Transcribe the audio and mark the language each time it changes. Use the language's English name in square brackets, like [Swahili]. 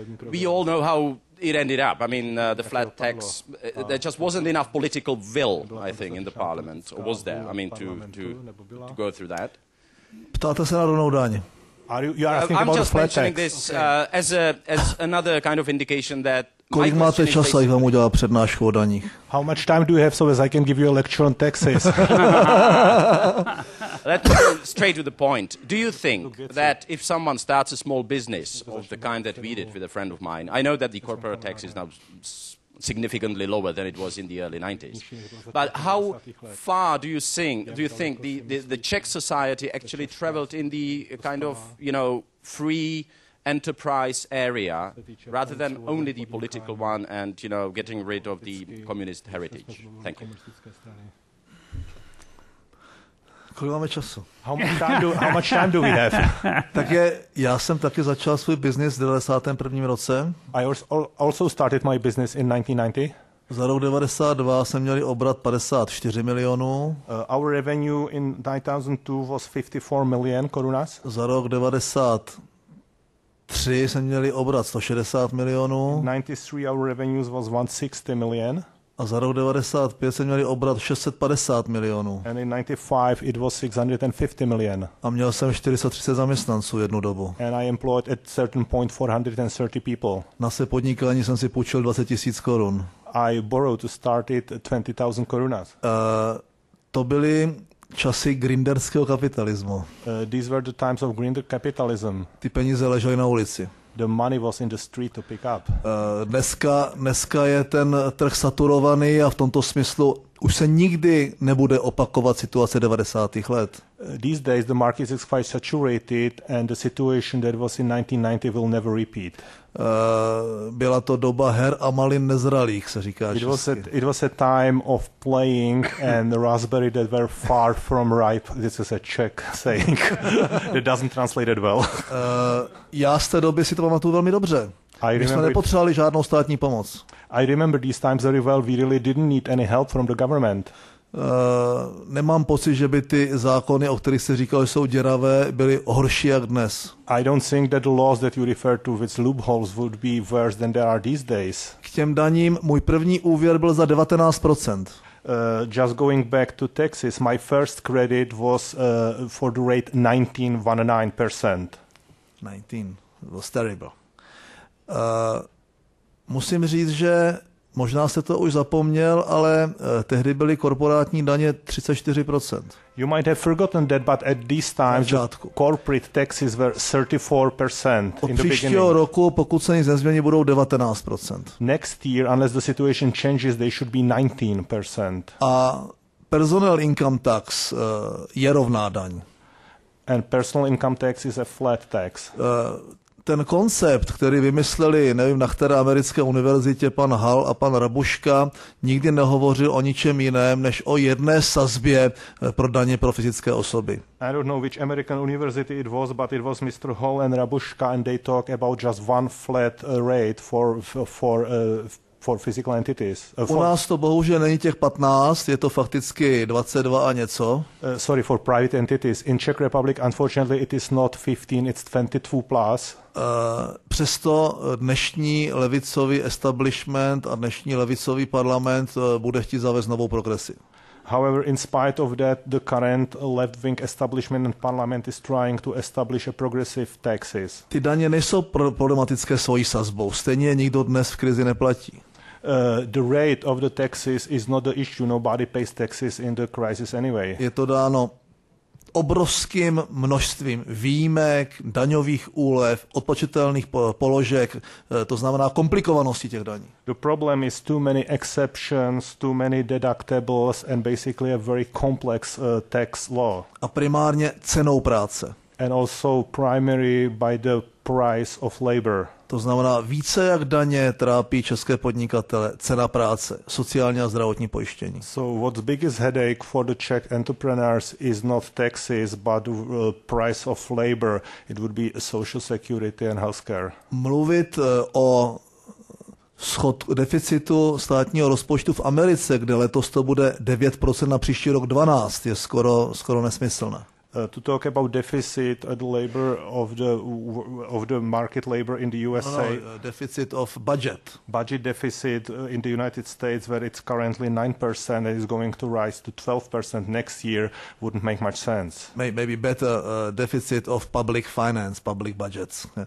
[English] We all know how it ended up. I mean, the flat tax, there just wasn't enough political will, I think, in the parliament. Or was there? I mean, to go through that. [Czech] Ptáte se na rovnou daň. [English] I'm just mentioning this as another kind of indication that [Czech] kolik máte času, jak vám udělá přednášku o daních? [English] How much time do you have so as I can give you a lecture on taxes? Let's go straight to the point. Do you think that if someone starts a small business of the kind that we did with a friend of mine, I know that the corporate tax is now significantly lower than it was in the early 90s. But how far do you think the Czech society actually traveled in the kind of, you know, free enterprise area rather than only the political one and, you know, getting rid of the communist heritage? Thank you. [Czech] Kolik máme času? [English] How much time do we have? [Czech] Já jsem taky začal svůj biznis v 91. roce. [English] I also started my business in 1990. [Czech] Za rok 92 jsme měli obrat 54 milionů. [English] Our revenue in 2002 was 54 million korunas. [Czech] Za rok 93 jsme měli obrat 160 milionů. [English] 93 our revenues was 160 million. [Czech] A za rok 95 jsme měli obrat 650 milionů. [English] And in 95 it was 650 million. [Czech] A měl jsem 430 zaměstnanců jednu dobu. [English] And I employed at certain point 430 people. [Czech] Na své podnikání jsem si půjčil 20 000 korun. [English] I borrowed to start it 20,000 korunas. [Czech] To byly časy grinderského kapitalismu. [English] These were the times of grinder capitalism. [Czech] Ty peníze ležely na ulici. [English] The money was in the street to pick up. [Czech] Dneska je ten trh saturovaný a v tomto smyslu už se nikdy nebude opakovat situace 90. let. [English] These days the market is quite saturated and the situation that was in 1990 will never repeat. [Czech] Byla to doba her a malin nezralých, se říká česky. [English] It was a time of playing and raspberry that were far from ripe. This is a Czech saying that doesn't translate it well. [Czech] Já z té doby si to pamatuju velmi dobře. My jsme nepotřebovali žádnou státní pomoc. [English] I remember these times very well. We really didn't need any help from the government. [Czech] Nemám pocit, že by ty zákony, o kterých se říkalo, že jsou děravé, byly horší jak dnes. [English] I don't think that the laws that you refer to with loopholes would be worse than they are these days. [Czech] K těm daním můj první úvěr byl za 19%. [English] Just going back to taxes, my first credit was for the rate 19.19%. 19 was terrible. [Czech] Musím říct, že možná jste to už zapomněl, ale tehdy byly korporátní daně 34%. [English] You might have forgotten that, but at these times corporate taxes were 34% [Czech] Od [English] in the [Czech] příštího [English] beginning. [Czech] roku, pokud se nic nezmění, budou 19%. [English] Next year, unless the situation changes, they should be 19%. [Czech] A [English] personal income tax [Czech] je rovná daň. [English] And personal income tax is a flat tax. [Czech] Ten koncept, který vymysleli, nevím, na které americké univerzitě pan Hall a pan Rabuška, nikdy nehovořil o ničem jiném, než o jedné sazbě pro daně pro fyzické osoby. [English] I don't know which American university it was, but it was Mr. Hall and Rabushka, and they talk about just one flat rate for physical entities. [Czech] U nás to bohužel není těch 15, je to fakticky 22 a něco. [English] Sorry, for private entities. In Czech Republic, unfortunately, it is not 15, it's 22 plus. [Czech] Přesto dnešní levicový establishment a dnešní levicový parlament bude chtít zavést novou progresi. [English] However, in spite of that, the current left-wing establishment and parliament is trying to establish a progressive taxes. [Czech] Ty daně nejsou problematické svojí sazbou, stejně nikdo dnes v krizi neplatí. [English] The rate of the taxes is not the issue. Nobody pays taxes in the crisis anyway. [Czech] Je to dáno obrovským množstvím výjimek, daňových úlev, odpočitelných položek, to znamená komplikovanosti těch daní. [English] The problem is too many exceptions, too many deductibles and basically a very complex tax law. [Czech] A primárně cenou práce. [English] And also primary by the price of labor. [Czech] To znamená, více jak daně trápí české podnikatele, cena práce, sociální a zdravotní pojištění. [English] So what's biggest headache for the Czech entrepreneurs is not taxes, but the price of labor. It would be social security and healthcare. [Czech] Mluvit o deficitu státního rozpočtu v Americe, kde letos to bude 9%, na příští rok 12%, je skoro nesmyslné. [English] To talk about deficit the labor of the market labor in the USA. Deficit of budget. Budget deficit in the United States, where it's currently 9% and is going to rise to 12% next year, wouldn't make much sense. Maybe better deficit of public finance, public budgets.